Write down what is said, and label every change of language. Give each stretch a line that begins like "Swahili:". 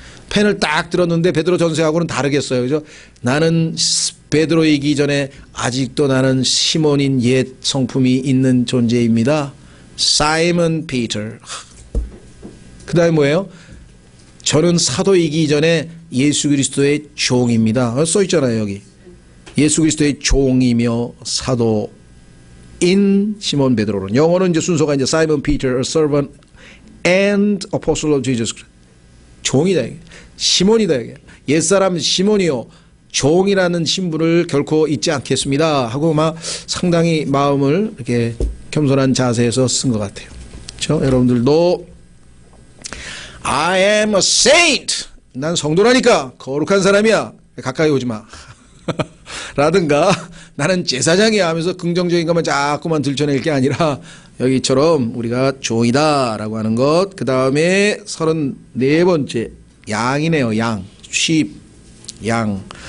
Korean: 펜을 딱 들었는데 베드로 전서하고는 다르겠어요. 그죠? 나는 베드로이기 전에 아직도 나는 시몬인 옛 성품이 있는 존재입니다. 사이먼 피터. 그 다음에 뭐예요? 저는 사도이기 전에 예수 그리스도의 종입니다. 써 있잖아요 여기. 예수 그리스도의 종이며 사도인 시몬 베드로는. 영어는 이제 순서가 이제 사이먼 피터,
English: a servant and apostle of Jesus Christ.
Korean: 종이다 이게. 시몬이다 이게. 옛사람 시몬이요. 종이라는 신분을 결코 잊지 않겠습니다. 하고 막 상당히 마음을 이렇게 겸손한 자세에서 쓴 것 같아요. 그렇죠? 여러분들도
English: I am a saint.
Korean: 난 성도라니까. 거룩한 사람이야. 가까이 오지 마. 라든가 나는 제사장이야 하면서 긍정적인 것만 자꾸만 들춰낼 게 아니라 여기처럼 우리가 종이다 라고 하는 것. 그 다음에 34번째 양이네요. 양.
English: sheep.
Korean: 양.